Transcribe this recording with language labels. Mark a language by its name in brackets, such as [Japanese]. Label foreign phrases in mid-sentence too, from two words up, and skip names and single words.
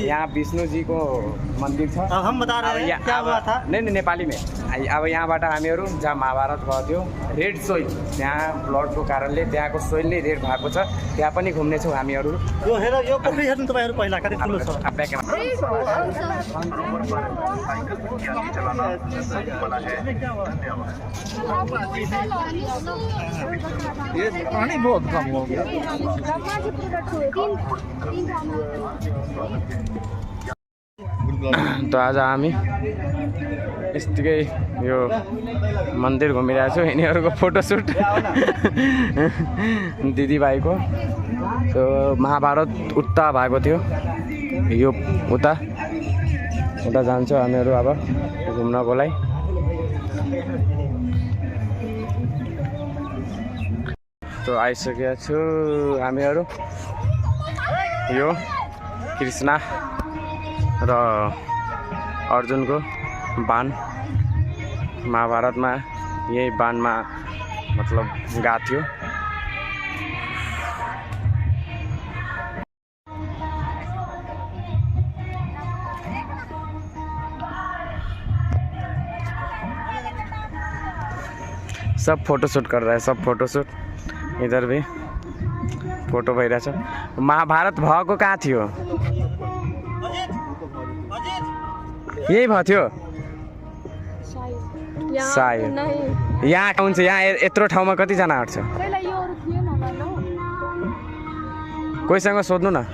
[Nepali] यहाँ विष्णुजीको मन्दिर छ। [Hindi] नहीं नेपाली में [Nepali] अब यहाँबाट हामीहरू जहाँ महाभारत भएको थियो [English] red soil [Nepali] त्यहाँ ब्लडको कारणले त्यहाँको सोइल नै रेड भएको छ त्यहाँ पनि घुम्नेछौँ हामीहरू। यो पोखरी हेर्नु तपाईहरु पहिला कति ठुलो छ [Hindi] पानी बहुत कम हो गया। [Nepali] तो आज हामी यतिकै यो मन्दिर घुमिरहेको छु। यिनीहरूको फोटोसुट दिदीभाइको त्यो महाभारत उता भएको थियो यो उता जान्छ हामीहरू अब घुम्नको लागि। तो आइसकेका छु हामीहरू। यो कृष्ण र अर्जुनको बाण महाभारतमा यही बाणमा मतलब गएको थियो। [Hindi] सब फोटोशूट कर रहा है, सब फोटोशूट। [Nepali] इधर भी फोटो भइरहेछ। महाभारत भएको कहाँ थियो? यही भएको थियो सायद। यहाँ हुन्छ यहाँ यत्रो ठाउँमा कतिजना आँट्छ? कोहीसँग सोध्नु न।